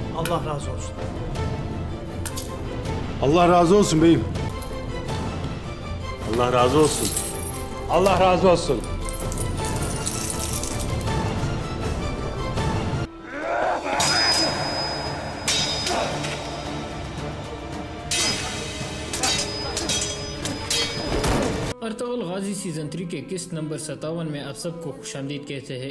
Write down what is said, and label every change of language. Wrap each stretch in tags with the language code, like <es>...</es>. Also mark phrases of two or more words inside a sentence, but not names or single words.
<tr>Allah razı olsun. Allah razı olsun beyim. Allah razı olsun. Allah razı olsun.</tr> <ur>ارطغرل غازی سیزن 3 کے قسط نمبر 57 میں آپ سب کو خوش آمدید کہتے ہیں۔</ur>